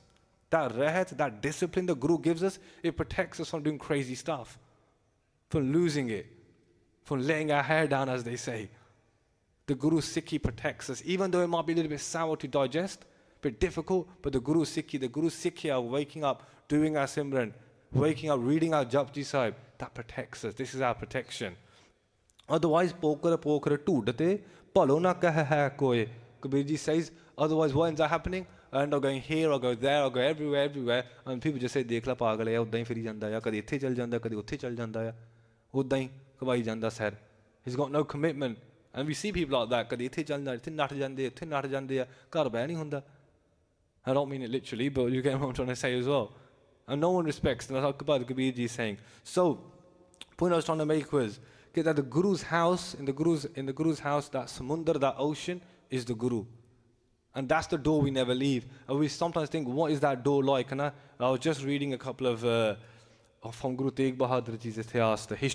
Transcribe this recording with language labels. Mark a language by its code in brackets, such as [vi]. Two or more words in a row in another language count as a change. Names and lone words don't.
[en] That rehat, that discipline the Guru gives us, it protects us from doing crazy stuff, from losing it, from laying our hair down, as they say. The Guru Sikhi protects us, even though it might be a little bit sour to digest, a bit difficult, but the Guru Sikhi are waking up, doing our Simran, waking up, reading our Japji Sahib, that protects us. This is our protection. Otherwise, pokar toodate, palo na kah hai koi. Kabir ji says, otherwise what ends up happening? and I'm going here, I'll go there, I'll go everywhere, and people just say [pa] ਦੇਖ ਲੈ ਪਾਗਲ ਹੈ ਉੱਦਾਂ ਹੀ ਫਿਰੀ ਜਾਂਦਾ ਆ ਕਦੇ ਇੱਥੇ ਚੱਲ ਜਾਂਦਾ ਕਦੇ ਉੱਥੇ ਚੱਲ ਜਾਂਦਾ ਆ ਉੱਦਾਂ ਹੀ ਘਵਾਈ ਜਾਂਦਾ ਸੈਰ [en] he's got no commitment and we see people like that [pa] ਕਦੇ ਇੱਥੇ ਚੱਲ ਜਾਂਦੇ ਇੱਥੇ ਨੱਠ ਜਾਂਦੇ ਇੱਥੇ ਨੱਠ ਜਾਂਦੇ ਆ ਘਰ ਬਹਿ ਨਹੀਂ ਹੁੰਦਾ [en] I don't mean it literally but you get what I'm trying to say as well and no one respects and that's what Kabir ji is saying so point I was trying to make was that the Guru's house in the Guru's house that samundar that ocean is the Guru and that's the door we never leave and we sometimes think what is that door like and I was just reading a couple of from Guru Tegh Bahadur ji's ityas the history